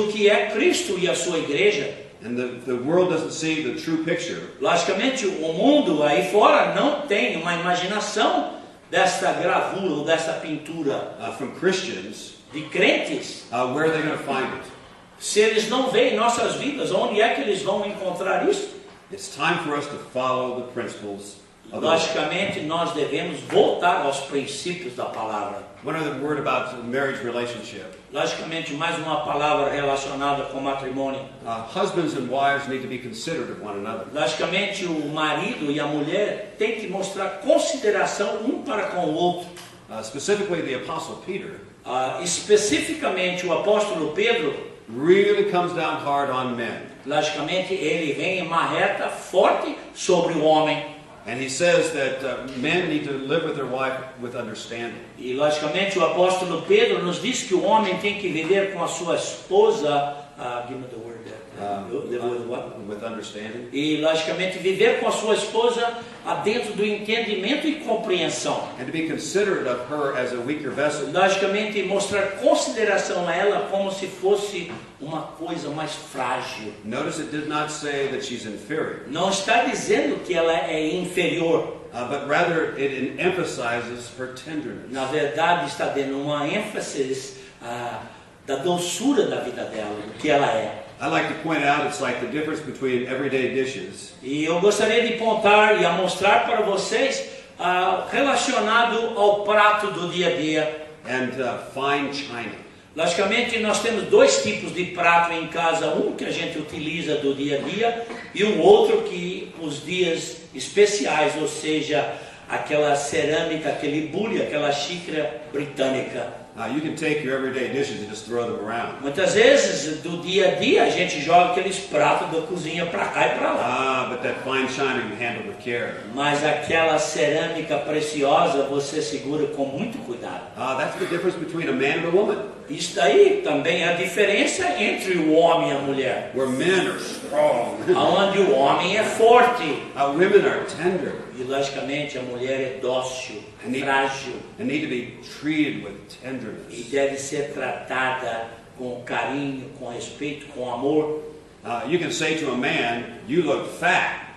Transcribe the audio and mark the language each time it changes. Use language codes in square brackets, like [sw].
[pt] do que é Cristo e a sua igreja. [en] And the world doesn't see the true picture [pt] Logicamente, o mundo aí fora não tem uma imaginação desta gravura ou desta pintura [en] from Christians. [pt] de crentes. [en] Where are they going to find it? [pt] Se eles não veem nossas vidas, onde é que eles vão encontrar isso? [en] It's time for us to follow the principles of the Lord. [pt] Logicamente, nós devemos voltar aos princípios da palavra. [en] One other word about the marriage relationship. [pt] Logicamente, mais uma palavra relacionada com o matrimônio. [en] Husbands and wives need to be considerate of one another. [pt] Logicamente, o marido e a mulher têm que mostrar consideração um para com o outro. [en] Specifically, the Apostle Peter [pt] Especificamente, o apóstolo Pedro, [en] really comes down hard on men. [pt] logicamente, ele vem em uma reta forte sobre o homem. [en] And he says that men need to live with their wife with understanding. [pt] E, logicamente, o apóstolo Pedro nos diz que o homem tem que viver com a sua esposa, [en] give me the word there. Live with what? With understanding. [pt] E, logicamente, viver com a sua esposa dentro do entendimento e compreensão. [en] And to be considerate of her as a weaker vessel. [pt] Logicamente, mostrar consideração a ela como se fosse uma coisa mais frágil. [en] Notice it did not say that she's inferior, [pt] Não está dizendo que ela é inferior. [en] but rather it emphasizes her tenderness. [pt] Na verdade, está dando uma ênfase da doçura da vida dela, do que ela é. [en] I like to point out it's like the difference between everyday dishes [pt] E eu gostaria de apontar e a mostrar para vocês relacionado ao prato do dia a dia. [en] and fine china. [pt] Logicamente, nós temos dois tipos de prato em casa, um que a gente utiliza do dia a dia e um outro que os dias especiais, ou seja, aquela cerâmica, aquele bule, aquela xícara britânica. [en] You can take your everyday dishes and just throw them around. [pt] Muitas vezes, do dia a dia, a gente joga aqueles pratos da cozinha para cá e para lá. [en] But that fine china you handle with care. [pt] Mas aquela cerâmica preciosa você segura com muito cuidado. [en] That's the difference between a man and a woman. [pt] Isso daí também é a diferença entre o homem e a mulher. [en] Where men are strong, [pt] Onde o homem é forte [en] women are tender [pt] e, logicamente, a mulher é dócil, frágil [en] and need to be treated with [pt] e [en] tenderness. [pt] deve ser tratada com carinho, com respeito, com amor. [en] You can say to a man, "You look fat."